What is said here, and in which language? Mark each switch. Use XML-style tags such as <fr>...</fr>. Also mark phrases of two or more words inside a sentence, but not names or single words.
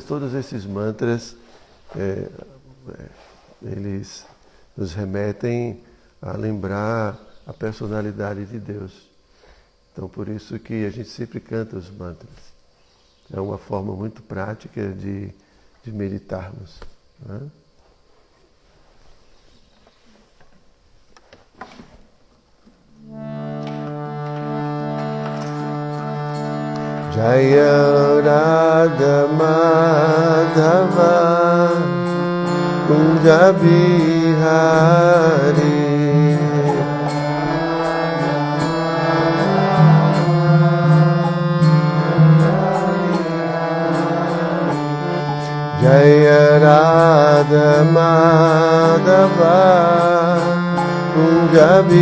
<pt>Todos esses mantras, eles nos remetem a lembrar a personalidade de Deus. Então, por isso que a gente sempre canta os mantras. É uma forma muito prática de meditarmos, né?</pt> <sa>जय राधा माधव कुञ्ज बिहारी जय राधा माधव कुञ्ज</sa>